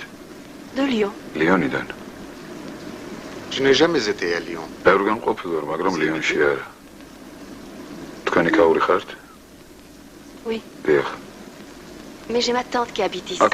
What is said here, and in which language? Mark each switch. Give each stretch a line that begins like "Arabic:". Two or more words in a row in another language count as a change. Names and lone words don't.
French: De Lyon.
Georgian: ლიონიდან.
French: Je n'ai jamais été à Lyon.
Georgian: ბევრგან ყოფილი ვარ, მაგრამ ლიონში არა. თქვენი ქაური ხართ?
French: Oui.
Georgian: დიახ.
French: Mais j'ai ma tante qui habite ici.